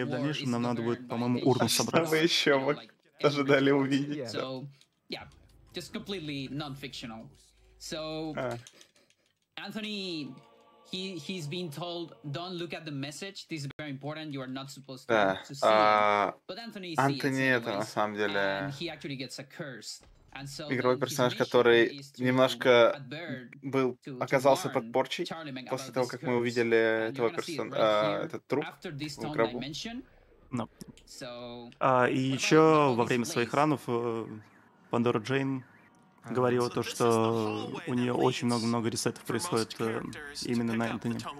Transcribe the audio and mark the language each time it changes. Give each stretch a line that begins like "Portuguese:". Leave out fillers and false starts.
Russian: И в дальнейшем нам надо будет, по-моему, урну собрать. Вы еще вот ожидали увидеть.
English: So, yeah, just completely non-fictional. So, Anthony... He's been told, don't look at the message. This is very important. You are not supposed to see it. But Anthony
Russian: это на самом деле
English: and he actually gets a curse. And so
Russian: игровой персонаж, который немножко оказался под порчей после того, как мы увидели этот труп в гробу. И еще во время своих ранов Пандора Джейн говорила то, что у нее очень много ресетов происходит именно на Энтони.